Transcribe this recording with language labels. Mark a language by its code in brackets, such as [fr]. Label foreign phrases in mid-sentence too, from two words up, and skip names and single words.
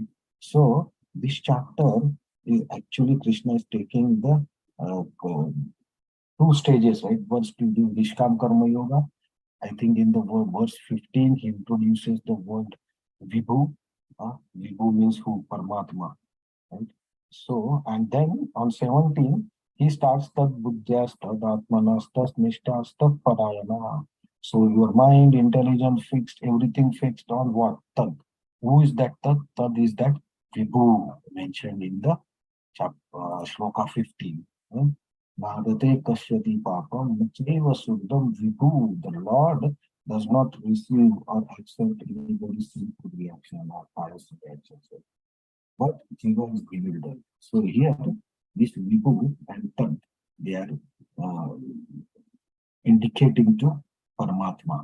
[en] So this chapter is actually Krishna is taking the two stages, right? First to do [sa] निष्काम कर्म योग. [en] I think in the verse 15, he introduces the word Vibhu. Vibhu means who? Paramatma, right? So, and then on 17, He starts [sa] तद् बुद्धयः तद् आत्मानः तद् निष्ठाः तत् परायणाः. [en] So your mind, intelligence fixed, everything fixed on what? Tad. Who is that tad? Tad is that Vibhu mentioned in the shloka 15. [sa] नादत्ते कस्यचित् पापं न चैव सुकृतं विभुः. [en] The Lord does not receive or accept anybody's sinful reaction or pious reaction. But Jiva is bewildered. So here, this Vibhu and Tat, they are uh, indicating to Paramatma.